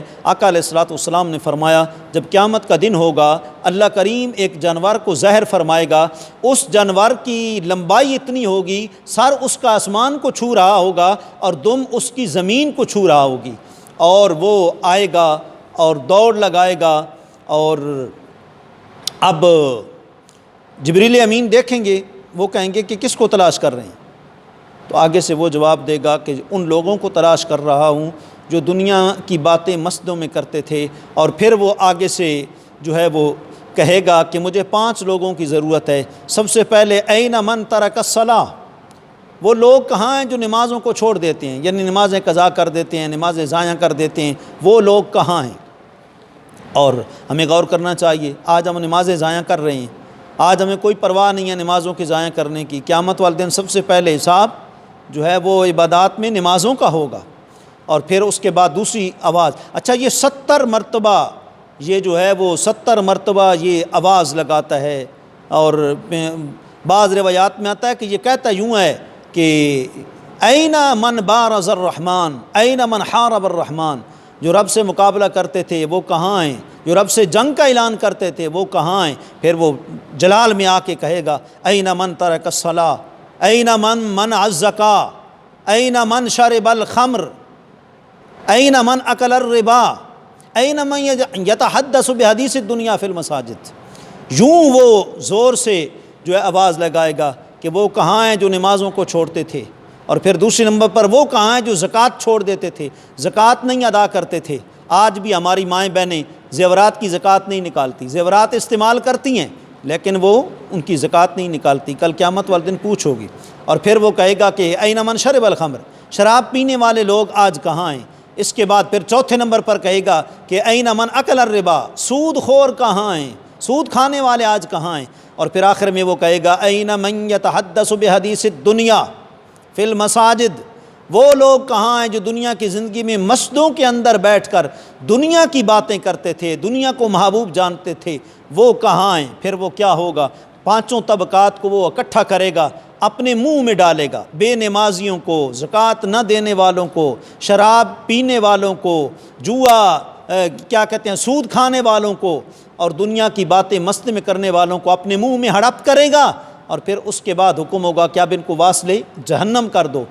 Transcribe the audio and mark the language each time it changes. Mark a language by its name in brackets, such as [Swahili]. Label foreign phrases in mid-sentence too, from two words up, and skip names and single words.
[Urdu] آقا [Arabic] علیہ الصلوۃ والسلام [Urdu] نے فرمایا جب قیامت کا دن ہوگا اللہ کریم ایک جانور کو زہر فرمائے گا، اس جانور کی لمبائی اتنی ہوگی، سر اس کا آسمان کو چھو رہا ہوگا اور دم اس کی زمین کو چھو رہا ہوگی، اور وہ آئے گا اور دوڑ لگائے گا، اور اب جبریل امین دیکھیں گے، وہ کہیں گے کہ کس کو تلاش کر رہے ہیں؟ تو آگے سے وہ جواب دے گا کہ ان لوگوں کو تلاش کر رہا ہوں جو دنیا کی باتیں مسجدوں میں کرتے تھے، اور پھر وہ آگے سے جو ہے وہ کہے گا کہ مجھے 5 لوگوں کی ضرورت ہے۔ سب سے پہلے [Arabic] این من ترک الصلاۃ، [Urdu] وہ لوگ کہاں ہیں جو نمازوں کو چھوڑ دیتے ہیں، یعنی نمازیں قضا کر دیتے ہیں، نمازیں ضائع کر دیتے ہیں، وہ لوگ کہاں ہیں؟ اور ہمیں غور کرنا چاہیے، آج ہم نمازیں ضائع کر رہے ہیں، آج ہمیں کوئی پرواہ نہیں ہے نمازوں کے ضائع کرنے کی۔ قیامت والے دن سب سے پہلے حساب جو ہے وہ عبادات میں نمازوں کا ہوگا، اور پھر اس کے بعد دوسری آواز، اچھا یہ 70 مرتبہ یہ جو ہے وہ 70 مرتبہ یہ آواز لگاتا ہے، اور بعض روایات میں آتا ہے کہ یہ کہتا یوں ہے کہ [Arabic] این من بارز الرحمن، این من حارب الرحمن، [Urdu] جو رب سے مقابلہ کرتے تھے وہ کہاں ہیں، جو رب سے جنگ کا اعلان کرتے تھے وہ کہاں ہیں؟ پھر وہ جلال میں آ کے کہے گا [Arabic] این من ترک الصلاۃ، این من منع الزکاۃ، این من شرب الخمر، این من اکل الربا، این من یتحدث بحدیث الدنیا فی المساجد۔ [Urdu] یوں وہ زور سے جو ہے آواز لگائے گا کہ وہ کہاں ہیں جو نمازوں کو چھوڑتے تھے، اور پھر دوسرے نمبر پر وہ کہاں ہیں جو زکوٰۃ چھوڑ دیتے تھے، زکوٰۃ نہیں ادا کرتے تھے۔ آج بھی ہماری مائیں بہنیں زیورات کی زکوٰۃ نہیں نکالتی، زیورات استعمال کرتی ہیں لیکن وہ ان کی زکوٰۃ نہیں نکالتی، کل قیامت والے دن پوچھ ہوگی۔ اور پھر وہ کہے گا کہ [Arabic] این من شرب الخمر، [Urdu] شراب پینے والے لوگ آج کہاں ہیں؟ اس کے بعد پھر چوتھے نمبر پر کہے گا کہ [Arabic] این من اکل الربا، [Urdu] سود خور کہاں ہیں؟ سود کھانے والے آج کہاں ہیں؟ اور پھر آخر میں وہ کہے گا [Arabic] این من یتحدث بحدیث الدنیا فی المساجد، [Urdu] وہ لوگ کہاں ہیں جو دنیا کی زندگی میں مسجدوں کے اندر بیٹھ کر دنیا کی باتیں کرتے تھے، دنیا کو محبوب جانتے تھے، وہ کہاں ہیں؟ پھر وہ کیا ہوگا؟ پانچوں طبقات کو وہ اکٹھا کرے گا، اپنے منہ میں ڈالے گا، بے نمازیوں کو، زکوٰۃ نہ دینے والوں کو، شراب پینے والوں کو، جوا کیا کہتے ہیں سود کھانے والوں کو، اور دنیا کی باتیں مسجد میں کرنے والوں کو اپنے منہ میں ہڑپ کرے گا، اور پھر اس کے بعد حکم ہوگا کہ اب ان کو واصلے جہنم کر دو۔